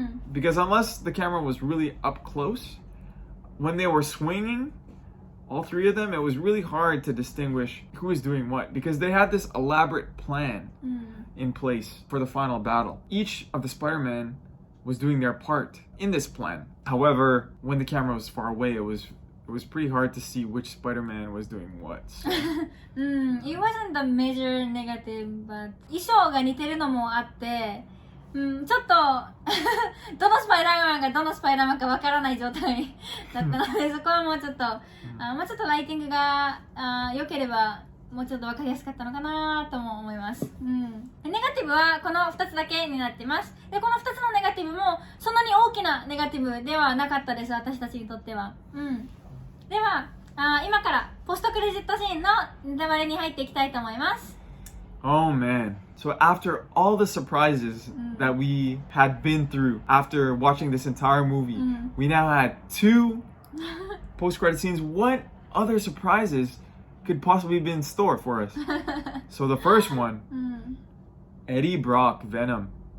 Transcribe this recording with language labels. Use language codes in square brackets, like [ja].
[en] Because unless the camera was really up close, when they were swinging, all three of them, it was really hard to distinguish who was doing what because they had this elaborate plan in place for the final battle. Each of the Spider-Man was doing their part in this plan. However, when the camera was far away, it was pretty hard to see which Spider-Man was doing what. So. It wasn't a major negative, but [ja] 衣装が似てるのもあって、ちょっとどのスパイダーマンがどのスパイダーマンかわからない状態だったので、そこはもうちょっともうちょっとライティングが良ければもうちょっとわかりやすかったのかなとも思います。ネガティブはこの2つだけになってます。で、この2つのネガティブもそんなに大きなネガティブではなかったです、私たちにとっては。では今からポストクレジットシーンのネタバレに入っていきたいと思います。 [en] Oh man. So after all the surprises that we had been through after watching this entire movie, we now had 2 post-credit scenes. What other surprises could possibly be in store for us? So the first one, Eddie Brock Venom.